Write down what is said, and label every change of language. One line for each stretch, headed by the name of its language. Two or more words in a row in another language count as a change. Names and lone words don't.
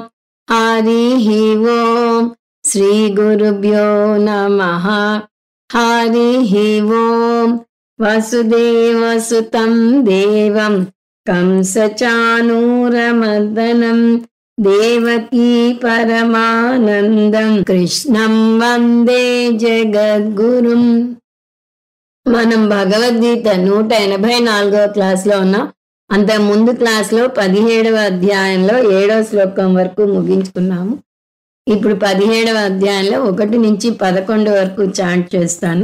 Sanskrit: हरिः ओम्। श्रीगुरुभ्यो नमः। हरिः ओम्। वसुदेवसुतं देवं कंसचाणूरमर्दनं देवकी परमानन्दं कृष्णं वन्दे జగద్గురుం।
Telugu: మనం భగవద్గీత 184వ క్లాస్లో ఉన్నాం. అంత ముందు క్లాస్లో 17వ అధ్యాయంలో 7వ శ్లోకం వరకు ముగించుకున్నాము. ఇప్పుడు 17వ అధ్యాయంలో 1 నుంచి 11 వరకు చాంట్ చేస్తాను.